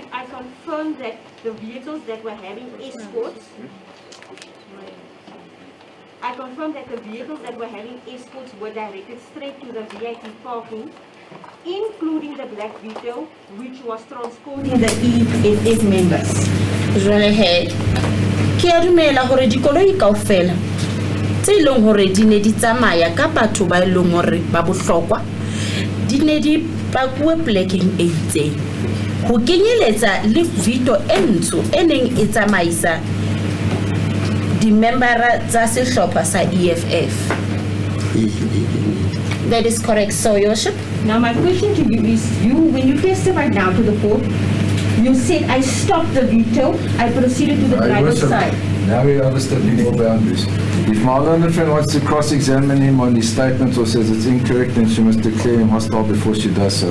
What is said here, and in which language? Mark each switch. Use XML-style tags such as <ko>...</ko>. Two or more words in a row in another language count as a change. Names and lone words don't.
<en>I confirm that the vehicles that were having escorts. I confirm that the vehicles that were having escorts were directed straight to the VIP parking, including the Black Vito, which was transporting the EFF members.</en> <st>Jwale he, ke a dumela hore dikoloi kaofela tse ileng hore di ne di tsamaya ka batho ba ileng hore ba bohlokwa di ne di pakuwe plekeng e itseng ho kenyeletsa le Vito e ntsho e neng e tsamaisa di-membera tsa sehlopha sa EFF.</st> <en>That is correct, so your worship. Now my question to you is, when you testified now to the court, you said I stopped the Vito, I proceeded to the driver's side. Now we understand legal boundaries. If my learned friend wants to cross-examine him on his statement or says it's incorrect, then she must declare him hostile before she does so.</en>